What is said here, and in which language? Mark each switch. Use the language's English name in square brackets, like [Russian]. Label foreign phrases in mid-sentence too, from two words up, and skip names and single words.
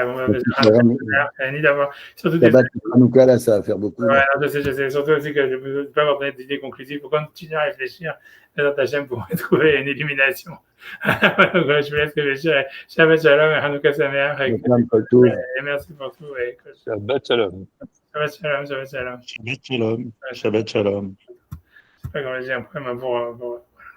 [French] Surtout là, ça va faire beaucoup. Ouais, je sais. Surtout aussi que je ne peux pas avoir d'idées conclusives. Il faut continuer à réfléchir dans ta chaîne pour trouver une illumination. Donc, je vous laisse réfléchir. [Hebrew] שבת שלום [French] et [Hebrew] חנוכה שמח. [French] Et merci pour tout. [Hebrew] שבת שלום. שבת שלום. שבת שלום. שבת שלום. שבת שלום. [French] Je sais pas comment j'ai un problème pour